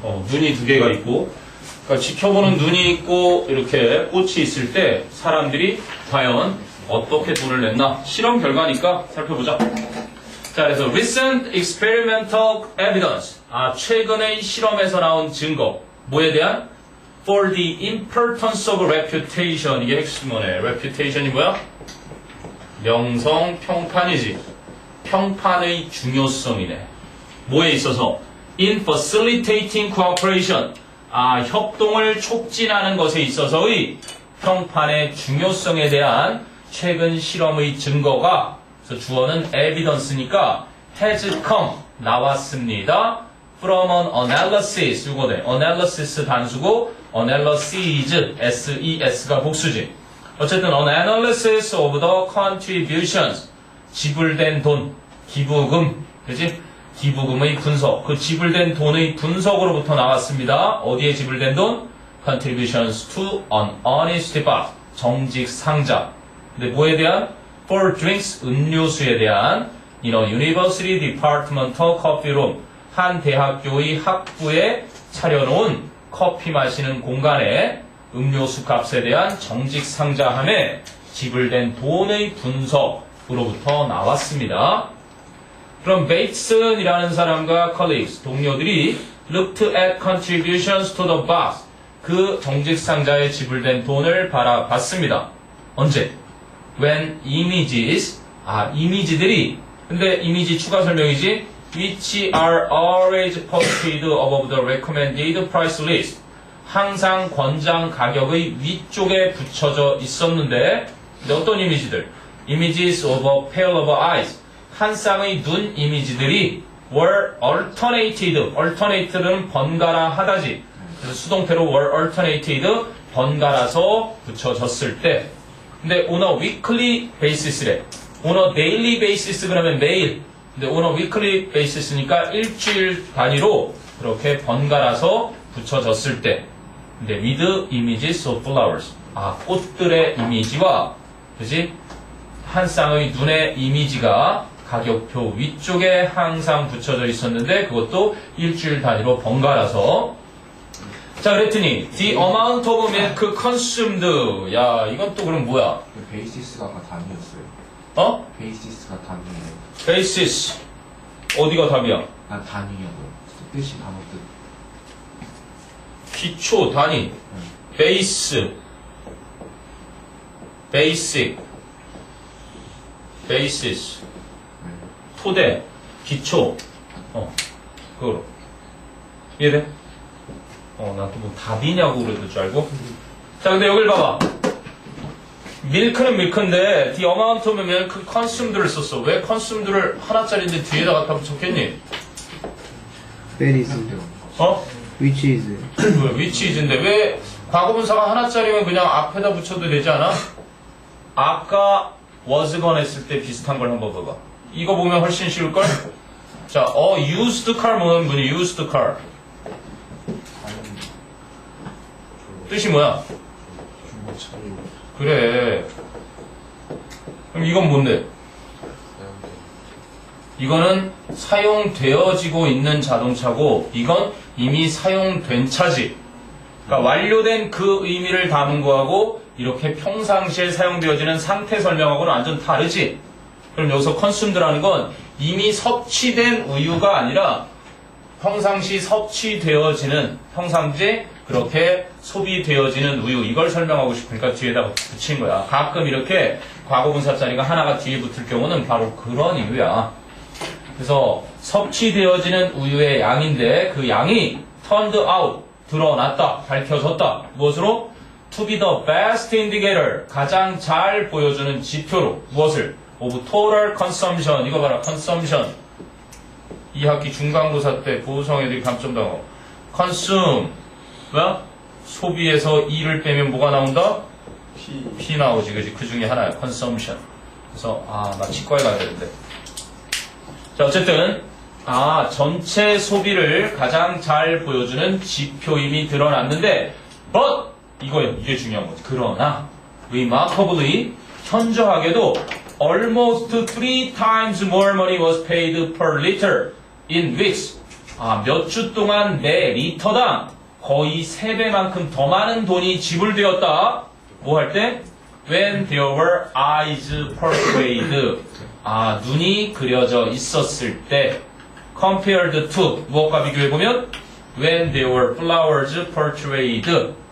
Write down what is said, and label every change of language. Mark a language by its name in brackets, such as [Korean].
[Korean] 눈이 두 개가 있고, 그러니까 지켜보는 눈이 있고 이렇게 꽃이 있을 때 사람들이 과연 어떻게 돈을 냈나? 실험 결과니까 살펴보자. 자, 그래서 [English] recent experimental evidence. [Korean] 최근의 실험에서 나온 증거. 뭐에 대한? [English] For the importance of reputation. [Korean] 이게 핵심어네. reputation이 뭐야? 명성, 평판이지. 평판의 중요성이네. 뭐에 있어서? [English] In facilitating cooperation. [Korean] 협동을 촉진하는 것에 있어서의 평판의 중요성에 대한 최근 실험의 증거가, 그래서 주어는 evidence니까 [English] has come, [Korean] 나왔습니다. [English] From an analysis, [Korean] 이거네. analysis 단수고 analyses, SES가 복수지. 어쨌든 [English] an analysis of the contributions, [Korean] 지불된 돈, 기부금, 그지? 기부금의 분석, 그 지불된 돈의 분석으로부터 나왔습니다. 어디에 지불된 돈? [English] Contributions to an honest box, [Korean] 정직 상자. 근데 뭐에 대한? [English] For drinks, [Korean] 음료수에 대한 [English] in a university departmental coffee room, [Korean] 한 대학교의 학부에 차려놓은 커피 마시는 공간에 음료수 값에 대한 정직 상자함에 지불된 돈의 분석으로부터 나왔습니다. 그럼 베이츠슨이라는 사람과 colleagues, 동료들이 [English] looked at contributions to the box, [Korean] 그 정직 상자에 지불된 돈을 바라봤습니다. 언제? [English] When images, [Korean] 이미지들이, 근데 이미지 추가 설명이지, [English] which are always posted above the recommended price list, [Korean] 항상 권장 가격의 위쪽에 붙여져 있었는데, 근데 어떤 이미지들? [English] Images of a pair of eyes, [Korean] 한 쌍의 눈 이미지들이 [English] were alternated, [Korean] 번갈아 하다지. 그래서 수동태로 [English] were alternated, [Korean] 번갈아서 붙여졌을 때. 근데 [English] on a weekly basis래. on a daily basis [Korean] 그러면 매일. 근데 [English] on a weekly basis [Korean] 니까 일주일 단위로 그렇게 번갈아서 붙여졌을 때. 근데 [English] with images of flowers. [Korean] 꽃들의 이미지와, 그지? 한 쌍의 눈의 이미지가 가격표 위쪽에 항상 붙여져 있었는데 그것도 일주일 단위로 번갈아서. 자, 그랬더니 [English] the amount of milk consumed. [Korean] 야, 이건 또 그럼 뭐야? 베이시스가 아까 단위였어요. 베이시스가 단위예요. basis. 어디가 답이야? 단위냐고요. 뜻이 단어 뜻. 기초 단위. 베이스. 베이식. 베이시스. 토대, 기초, 그거로. 이해돼? 나 또 뭐 답이냐고 그랬을 줄 알고. 자, 근데 여길 봐봐. 밀크는 밀크인데, [English] the amount of milk consumed [Korean] 를 썼어. 왜 consumed를 하나짜리인데 뒤에다 갖다 붙였겠니? [English] That is, which is. [Korean] 왜, [English] which is [Korean] 인데, 왜 과거분사가 하나짜리면 그냥 앞에다 붙여도 되지 않아? 아까 was gone 했을 때 비슷한 걸 한번 봐봐. 이거 보면 훨씬 쉬울걸? 자, used car 뭐는 분이 used car. 뜻이 뭐야? 그래. 그럼 이건 뭔데? 이거는 사용되어지고 있는 자동차고, 이건 이미 사용된 차지. 그러니까 완료된 그 의미를 담은 거하고, 이렇게 평상시에 사용되어지는 상태 설명하고는 완전 다르지? 그럼 여기서 consumed라는 건 이미 섭취된 우유가 아니라 평상시 섭취되어지는, 평상시 그렇게 소비되어지는 우유, 이걸 설명하고 싶으니까 뒤에다 붙인 거야. 가끔 이렇게 과거분사 자리가 하나가 뒤에 붙을 경우는 바로 그런 이유야. 그래서 섭취되어지는 우유의 양인데 그 양이 [English] turned out, [Korean] 드러났다, 밝혀졌다. 무엇으로? [English] To be the best indicator, [Korean] 가장 잘 보여주는 지표로. 무엇을? [English] of total consumption. [Korean] 이거 봐라, consumption. 2학기 중간고사 때 보성 애들이 감점당하고. consume. 뭐야? 소비에서 E를 빼면 뭐가 나온다? P 나오지, 그지? 그 중에 하나야, consumption. 그래서, 나 치과에 가야 되는데. 자, 어쨌든, 전체 소비를 가장 잘 보여주는 지표임이 드러났는데, but 이게 중요한 거지. 그러나 [English] remarkably [Korean] 현저하게도 [English] almost 3 times more money was paid per liter in weeks. [Korean] 몇 주 동안 매 리터당 거의 3배만큼 더 많은 돈이 지불되었다. 뭐 할 때? [English] When there were eyes portrayed. [Korean] 눈이 그려져 있었을 때. [English] Compared to [Korean] 무엇과 비교해보면 [English] When there were flowers portrayed.